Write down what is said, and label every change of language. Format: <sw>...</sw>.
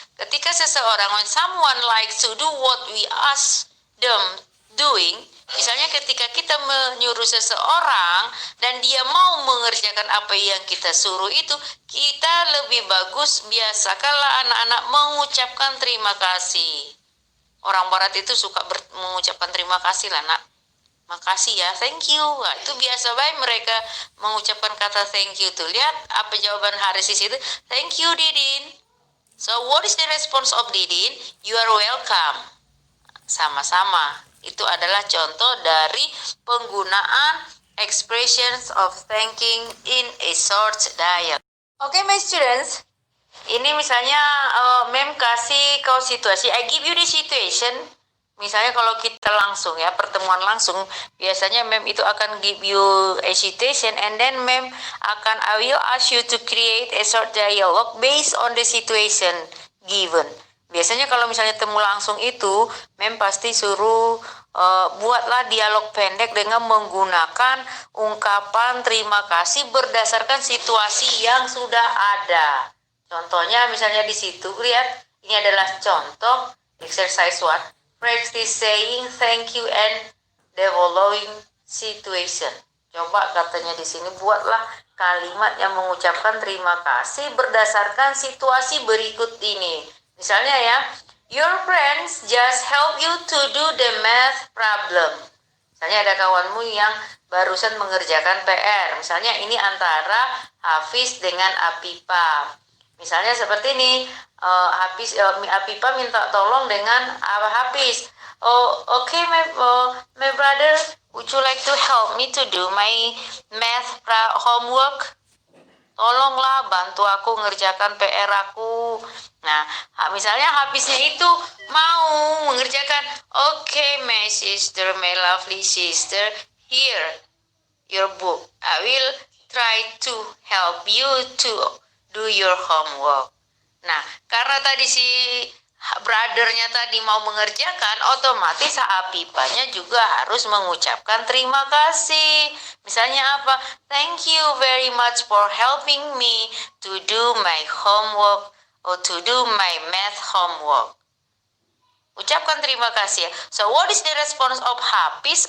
<id>Ketika seseorang,</id> <en>when someone likes to do what we ask them doing,</en> <id>misalnya ketika kita menyuruh seseorang dan dia mau mengerjakan apa yang kita suruh itu, kita lebih bagus biasakanlah anak-anak mengucapkan terima kasih. Orang barat itu suka mengucapkan terima kasih lah, nak. Makasih ya,</id> <en>thank you.</en> <id>Nah, itu biasa baik mereka mengucapkan kata</id> <en>thank you</en> <id>tuh. Lihat apa jawaban Haris di situ.</id> <en>Thank you,</en> <id>Didin.</id> <en>So, what is the response of Didin? You are welcome.</en> <id>Sama-sama. Itu adalah contoh dari penggunaan</id> <en>expressions of thanking in a short dialogue. Okay, my students.</en> <id>Ini misalnya mem kasih kau situasi.</id> <en>I give you the situation.</en> <id>Misalnya kalau kita langsung ya, pertemuan langsung, biasanya mem itu akan</id> <en>give you a situation and then</en> <id>mem akan</id> <en>I will ask you to create a short dialogue based on the situation given.</en> <id>Biasanya kalau misalnya temu langsung itu, mem pasti suruh buatlah dialog pendek dengan menggunakan ungkapan terima kasih berdasarkan situasi yang sudah ada. Contohnya misalnya di situ, lihat, ini adalah contoh exercise 1.</id> <en>Practice saying thank you and the following situation.</en> <id>Coba katanya di sini buatlah kalimat yang mengucapkan terima kasih berdasarkan situasi berikut ini. Misalnya ya,</id> <en>your friends just help you to do the math problem.</en> <id>Misalnya ada kawanmu yang barusan mengerjakan PR. Misalnya ini antara Hafiz dengan Apipa. Misalnya seperti ini, Apipa minta tolong dengan Hafiz.</id> <en>Okay, my brother, would you like to help me to do my math homework?</en> <id>Tolonglah bantu aku ngerjakan PR aku. Nah, misalnya Hafiznya itu mau mengerjakan.</id> <en>Okay, my sister, my lovely sister, here your book. I will try to help you to do your homework.</en> <id>Nah, karena tadi si brothernya tadi mau mengerjakan, otomatis Apipanya juga harus mengucapkan terima kasih. Misalnya apa?</id> <en>Thank you very much for helping me to do my homework or to do my math homework.</en> <id>Ucapkan terima kasih.</id> <en>So, what is the response of Hafiz?</en>